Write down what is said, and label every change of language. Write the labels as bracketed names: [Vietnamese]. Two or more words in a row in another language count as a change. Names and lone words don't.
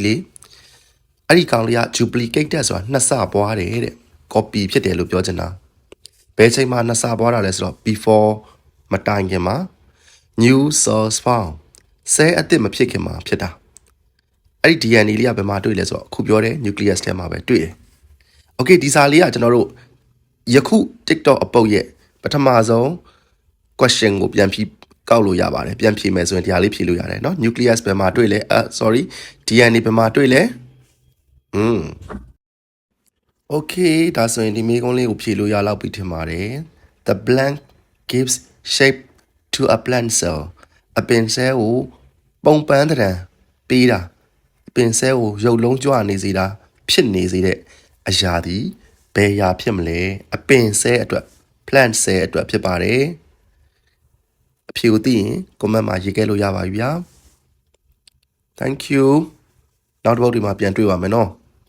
[Burmese] လေးအဲ့ဒီကောင်လေးက duplicated ဆိုတာနှစ်ဆပွားတယ်တဲ့ copy ဖြစ်တယ်လို့ပြောချင်တာဘယ်ချိန်မှာနှစ်ဆပွားတာ လဲဆိုတော့ before မတိုင်ခင်မှာ [English] new cells found [Burmese] cell အသစ်မဖြစ်ခင်မှာဖြစ်တာအဲ့ဒီ DNA လေးကဘယ်မှာတွေ့လဲဆိုတော့အခုပြောတဲ့ nucleus ထဲမှာပဲတွေ့တယ် okay ဒီစာလေးကကျွန်တော်တို့ယခု TikTok အပုတ်ရဲ့ပထမဆုံး question ကိုပြန်ဖြေကောက်လို့ရပါတယ်ပြန်ဖြေမယ်ဆိုရင်တရားလေးဖြေလို့ရတယ်เนาะ nucleus ဘယ်မှာတွေ့လဲsorry DNA ဘယ်မှာတွေ့လဲ Okay ဒါဆိုရင်ဒီမေးခွန်းလေးကိုဖြေလို့ရလောက်ပြီထင်ပါတယ် [English] The blank gives shape to to a plant cell [Burmese] အပင်ဆဲ ကိုပုံပန်းတဲ့ပေးတာအပင်ဆဲကိုရုပ်လုံးကြွနေစေတာဖြစ်နေစေတဲ့အရာသည်ဘယ်ရာဖြစ်မလဲအပင်ဆဲအတွက် [English] plant cell [Burmese] အတွက်ဖြစ်ပါတယ်အဖြေကိုသိရင် comment မှာရေးခဲ့လို့ရပါပြီဗျာ [English] thank you [Burmese] နောက်တစ်ပုဒ်ဒီမှာပြန်တွေ့ပါမယ်နော်